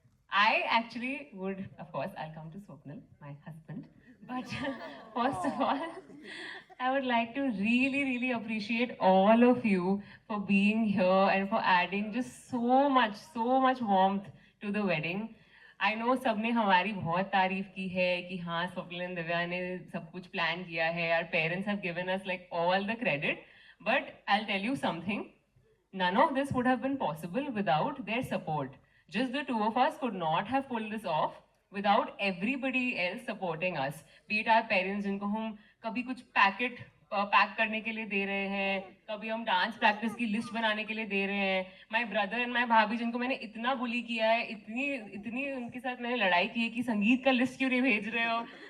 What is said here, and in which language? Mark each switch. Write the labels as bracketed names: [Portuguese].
[English] I actually would, of course, I'll come to Swapnil, my husband. But first of all, I would like to really, really appreciate all of you for being here and for adding just so much warmth to the wedding. I know [Hindi] सबने हमारी बहुत तारीफ की है कि हाँ स्वप्निल दिव्या ने सब कुछ प्लान किया है. [English] Our parents have given us like all the credit. But I'll tell you something. None of this would have been possible without their support. Just the two of us could not have pulled this off without everybody else supporting us. Be it our parents [Hindi] जिनको हम कभी कुछ pack करने के लिए दे रहे हैं, कभी हम डांस प्रैक्टिस की लिस्ट बनाने के लिए दे रहे हैं. [English] my brother and my [Hindi] भाभी जिनको मैंने इतना बुली किया है, इतनी उनके साथ मैंने लड़ाई की है कि संगीत का लिस्ट क्यों नहीं भेज रहे हो.